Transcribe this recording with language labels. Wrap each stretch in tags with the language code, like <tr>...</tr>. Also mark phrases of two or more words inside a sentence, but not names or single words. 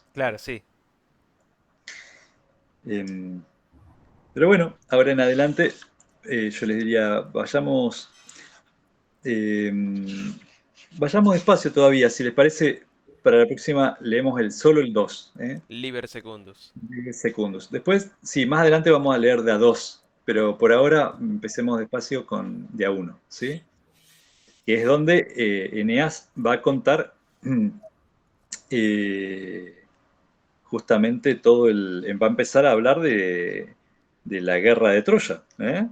<es>Claro, sí. Em, pero bueno, ahora en adelante yo les diría, vayamos despacio todavía. Si les parece, para la próxima leemos solo el 2, ¿eh?</es> <la>Liber Secundus.</la> <es>10 segundos. Después, sí, más adelante vamos a leer de a 2, pero por ahora empecemos despacio con de a 1, ¿sí? Que es donde Eneas va a contar eh, justamente va a empezar a hablar de la guerra de Troya, ¿eh?</es>